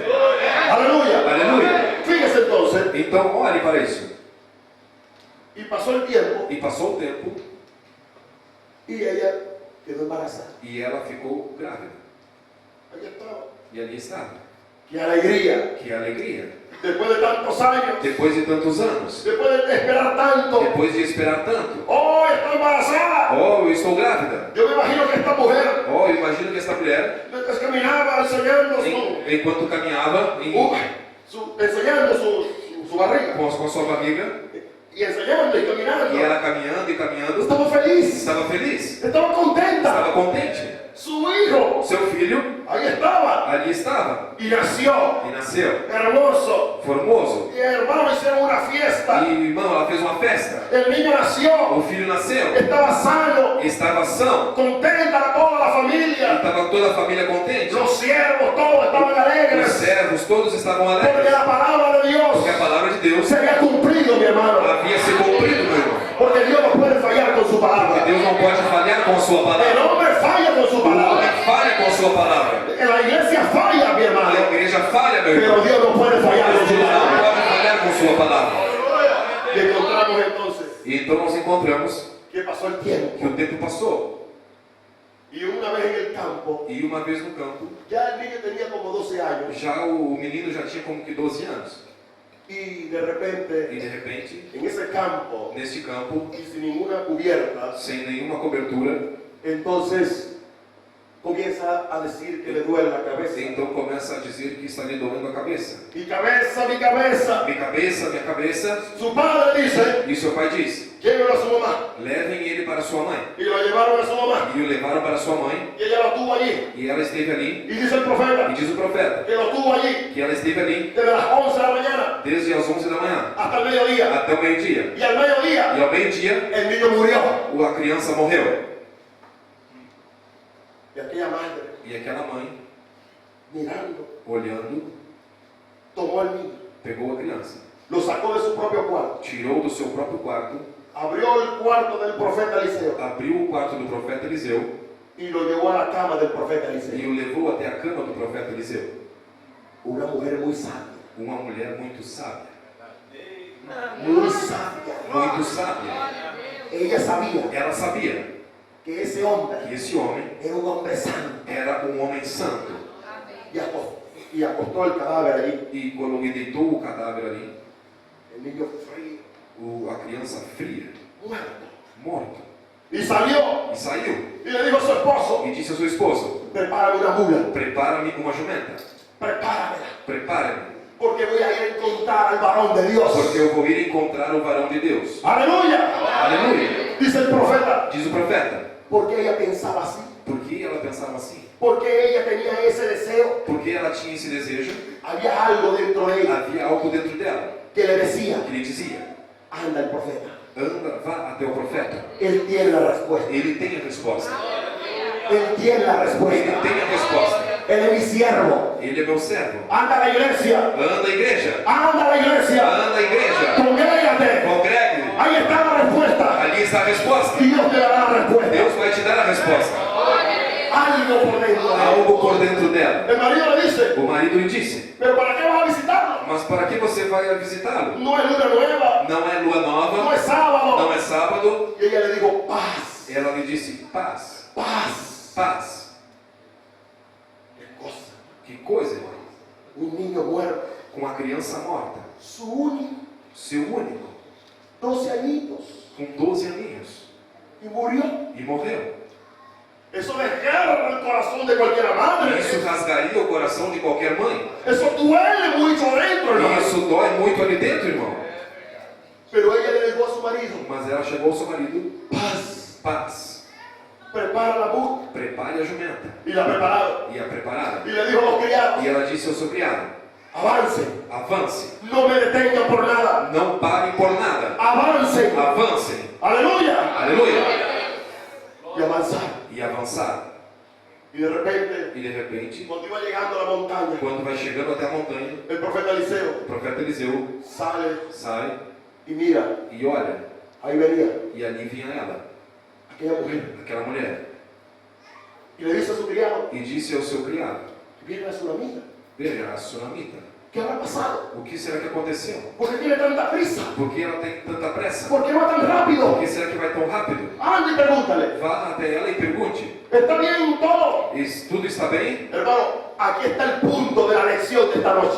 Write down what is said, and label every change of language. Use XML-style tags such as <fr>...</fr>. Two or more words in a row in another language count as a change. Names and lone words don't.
<es>Aleluya.</es> <pt>Aleluia.</pt> <es>Fíjese entonces.</es> <pt>Então olhe para isso.</pt> <es>Y pasó el tiempo</es> <pt>E passou o tempo</pt> <es>y ella quedó embarazada.</es> <pt>e ela ficou grávida.</pt> <es>Ahí estaba.</es> <pt>E ali estava.</pt> <es>Qué alegría.</es> <pt>Que alegria.</pt> <es>Después de tantos años.</es> <pt>Depois de tantos anos.</pt> <es>Después de esperar tanto.</es> <pt>Depois de esperar tanto.</pt> <es>Oh, estoy embarazada.</es> <pt>Oh, eu estou grávida.</pt> <es>Yo me imagino que esta mujer,</es> <pt>Oh, eu imagino que esta mulher,</pt> <es>mientras caminaba enseñando</es> <pt>enquanto caminhava</pt> <es>enseñando su barriga.</es> <pt>com a sua barriga,</pt> <es>Y enseñando y caminando.</es> <pt>e ela caminhando e caminhando,</pt> <es>Estaba feliz.</es> <pt>estava feliz,</pt> <es>Estaba contenta.</es> <pt>estava contente.</pt> <es>Su hijo,</es> <pt>Seu filho</pt> <es>ahí estaba.</es> <pt>ali estava</pt> <es>Y nació.</es> <pt>e nasceu,</pt> <es>Hermoso.</es> <pt>formoso.</pt> <es>Y hermano, hicieron una fiesta.</es> <pt>E irmão, ela fez uma festa.</pt> <es>El niño nació.</es> <pt>O filho nasceu,</pt> <es>Estaba sano.</es> <pt>estava são,</pt> <es>Contenta toda la</es> <pt>e</pt> <es>familia.</es> <pt>estava toda a família contente.</pt> <es>Los siervos, todos estaban</es> <pt>Os</pt> <es>alegres.</es> <pt>servos todos estavam</pt> <es>Porque</es> <pt>alegres,</pt> <es>la palabra de Dios</es> <pt>porque a palavra de Deus</pt> <es>se había cumplido, mi hermano.</es> <pt>havia se cumprido, meu irmão.</pt> <es>Porque Dios no puede fallar con su</es> <pt>Porque</pt> <es>palabra.</es> <pt>Deus não pode falhar com a sua</pt> <es>El</es> <pt>palavra.</pt> <es>hombre falla con su</es> <pt>O homem</pt> <es>palabra.</es> <pt>falha com a sua palavra.</pt> <es>La iglesia falla, mi</es> <pt>A</pt> <es>hermano.</es> <pt>igreja falha, meu</pt> <es>Pero</es> <pt>irmão.</pt> <es>Dios no puede fallar con su</es> <pt>Deus não</pt> <es>palabra.</es> <pt>pode falhar com sua palavra.</pt> <es>Y encontramos entonces</es> <pt>E então nós encontramos</pt> <es>que pasó el tiempo.</es> <pt>que o tempo passou.</pt> <es>Y una vez en el campo,</es> <pt>E uma vez no campo,</pt> <es>ya el niño tenía como 12 años.</es> <pt>já o menino já tinha como que 12 anos.</pt> <es>Y de repente,</es> <pt>E de repente,</pt> <es>en ese campo,</es> <pt>neste campo,</pt> <es>y sin ninguna cubierta,</es> <pt>sem nenhuma cobertura,</pt> <es>entonces comienza a decir que le duele la cabeza.</es> <pt>então começa a dizer que está lhe doendo a cabeça.</pt> <es>Mi cabeza, mi cabeza.</es> <pt>Minha cabeça.</pt> <es>Su padre dice,</es> <pt>E seu pai diz:</pt> <es>llévelo a su mamá.</es> <pt>levem ele para sua mãe.</pt> <es>Y lo llevaron a su mamá.</es> <pt>E o levaram para sua mãe.</pt> <es>Y ella lo tuvo allí.</es> <pt>E ela esteve ali.</pt> <es>Y dice el profeta</es> <pt>E diz o profeta</pt> <es>que lo tuvo allí</es> <pt>que ela esteve ali</pt> <es>desde las 11 de la mañana</es> <pt>desde as 11 da manhã</pt> <es>hasta el mediodía.</es> <pt>até o meio-dia.</pt> <es>Y al mediodía</es> <pt>E ao meio-dia,</pt> <es>el niño murió.</es> <pt>a criança morreu.</pt> <es>Y aquella madre,</es> <pt>E aquela mãe,</pt> <es>mirando,</es> <pt>olhando,</pt> <es>tomó al niño,</es> <pt>pegou a criança,</pt> <es>lo sacó de su propio cuarto,</es> <pt>tirou do seu próprio quarto,</pt> <es>abrió el cuarto del profeta Eliseo</es> <pt>abriu o quarto do profeta Eliseu</pt> <es>y lo llevó a la cama del profeta</es> <pt>e</pt> <es>Eliseo.</es> <pt>o levou até a cama do profeta Eliseu.</pt> <es>Una mujer muy sabia,</es> <pt>Uma mulher muito sábia.</pt> <es>muy sabia.</es> <pt>Muito sábia.</pt> <es>Ella sabía</es> <pt>Ela sabia</pt> <es>que ese hombre</es> <pt>que esse homem</pt> <es>era un hombre santo</es> <pt>era um homem santo.</pt> <es>y acostó el cadáver allí.</es> <pt>E quando ele deitou o cadáver ali,</pt> <es>El niño frío,</es> <pt>a criança fria,</pt> <es>muerto.</es> <pt>morto,</pt> <es>Y salió</es> <pt>e saiu</pt> <es>y le dijo a su esposo,</es> <pt>e disse ao seu esposo:</pt> <es>prepárame una mula,</es> <pt>prepara-me uma jumenta,</pt> <es>prepáramela,</es> <pt>prepara-me,</pt> <es>porque voy a ir a encontrar al varón de Dios.</es> <pt>porque eu vou ir encontrar o varão de Deus.</pt> <es>Aleluya.</es> <pt>Aleluia!</pt> <es>Dice el profeta,</es> <pt>Diz o profeta.</pt> <es>porque ella pensaba así,</es> <pt>Por que ela pensava assim?</pt> <es>porque ella tenía ese deseo,</es> <pt>Porque ela tinha esse desejo,</pt> <es>había algo dentro de ella</es> <pt>havia algo dentro dela</pt> <es>que le decía,</es> <pt>que lhe dizia:</pt> <es>anda el profeta,</es> <pt>anda, vá até o profeta.</pt> <es>él tiene la respuesta,</es> <pt>Ele tem a resposta.</pt> <es>él tiene la</es> <pt>Ele</pt> <es>respuesta,</es> <pt>tem a resposta.</pt> <es>él es mi siervo,</es> <pt>Ele é meu servo.</pt> <es>anda a la iglesia,</es> <pt>Anda, igreja.</pt> <es>anda a la iglesia,</es> <pt>Anda, igreja.</pt> <es>congrégate,</es> <pt>Congregue.</pt> <es>ahí está la respuesta,</es> <pt>Ali está a resposta.</pt> <es>y Dios te dará la respuesta,</es> <pt>Deus vai te dar a resposta.</pt> <es>algo por dentro de ella.</es> <pt>Algo por dentro dela.</pt> <es>El marido le dice,</es> <pt>O marido lhe disse:</pt> <es>pero ¿para qué vas a visitarlo?</es> <pt>mas para que você vai visitá-lo?</pt> <es>No es luna nueva,</es> <pt>Não é lua</pt> <es>no</es> <pt>nova,</pt> <es>es sábado.</es> <pt>não é sábado.</pt> <es>Y ella le dijo, paz,</es> <pt>Ela lhe disse: paz, paz. paz.</pt> <es>¿Qué cosa?</es> <pt>Que coisa, irmão.</pt> <es>Un niño muerto,</es> <pt>com a criança morta,</pt> <es>su único,</es> <pt>seu único,</pt> <es>12 añitos,</es> <pt>com 12 aninhos,</pt> <es>y murió.</es> <pt>e morreu.</pt> <es>Eso desgarra el corazón de cualquier madre.</es> <pt>Isso rasgaria o coração de qualquer mãe.</pt> <es>Eso duele mucho dentro,</es> <pt>E</pt> <es>hermano.</es> <pt>isso dói muito ali dentro, irmão.</pt> <es>Pero ella le dijo a su marido,</es> <pt>Mas ela chegou ao seu marido,</pt> <es>paz,</es> <pt>paz,</pt> <es>prepara la burra.</es> <pt>prepare a jumenta.</pt> <es>Y la prepararon.</es> <pt>E a prepararam.</pt> <es>Y le dijo a los criados,</es> <pt>E ela disse ao seu criado,</pt> <es>avance,</es> <pt>avance,</pt> <es>no me detengan por nada.</es> <pt>não parem por nada,</pt> <es>Avancen.</es> <pt>avancem,</pt> <es>Aleluya.</es> <pt>aleluia,</pt> <es>Y avanzaron.</es> <pt>e avançaram.</pt> <es>Y de repente,</es> <pt>E de repente,</pt> <es>cuando iba llegando a la montaña,</es> <pt>quando vai chegando até a montanha,</pt> <es>el profeta Eliseo</es> <pt>o profeta Eliseu</pt> <es>sale</es> <pt>sai</pt> <es>y mira,</es> <pt>e olha,</pt> <es>ahí venía</es> <pt>e ali vinha ela,</pt> <es>aquella mujer.</es> <pt>aquela mulher,</pt> <es>Y le dice a su criado,</es> <pt>e disse ao seu criado,</pt> <es>viene la tsunamita.</es> <pt>veja, a sunamita,</pt> <es>¿Qué habrá pasado?</es> <pt>o que será que aconteceu?</pt> <es>¿Por qué tiene tanta prisa?</es> <pt>Por que ela tem tanta pressa?</pt> <es>¿Por qué va tan rápido?</es> <pt>Por que será que vai tão rápido?</pt> <es>Ande y pregúntale,</es> <pt>Vá até ela e pergunte,</pt> <es>¿está bien todo?</es> <pt>tudo está bem?</pt> <es>Hermano, aquí está el punto de la lección de esta noche.</es>